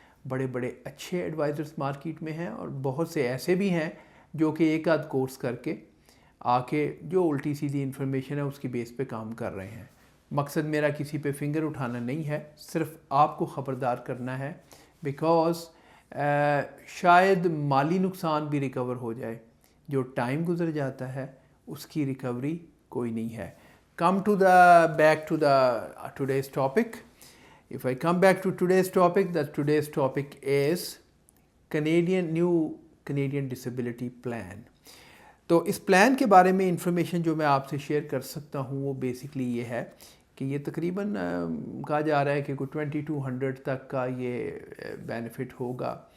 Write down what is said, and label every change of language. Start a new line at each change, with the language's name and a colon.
Urdu: بڑے بڑے اچھے ایڈوائزرس مارکیٹ میں ہیں، اور بہت سے ایسے بھی ہیں جو کہ ایک آدھ کورس کر کے آ کے جو الٹی سیدھی انفارمیشن ہے اس کی بیس پہ کام کر رہے ہیں. مقصد میرا کسی پہ فنگر اٹھانا نہیں ہے، صرف آپ کو خبردار کرنا ہے، بیکاز شاید مالی نقصان بھی ریکور ہو جائے. جو ٹائم گزر جاتا ہے اس کی ریکوری کوئی نہیں ہے.
English: Come to the back to the today's topic. If I come back to today's topic, today's topic is new Canadian Disability Plan.
Urdu: تو اس پلان کے بارے میں انفارمیشن جو میں آپ سے شیئر کر سکتا ہوں وہ بیسکلی یہ ہے کہ یہ تقریباً کہا جا رہا ہے کہ کوئی 2200 تک کا یہ بینیفٹ ہوگا.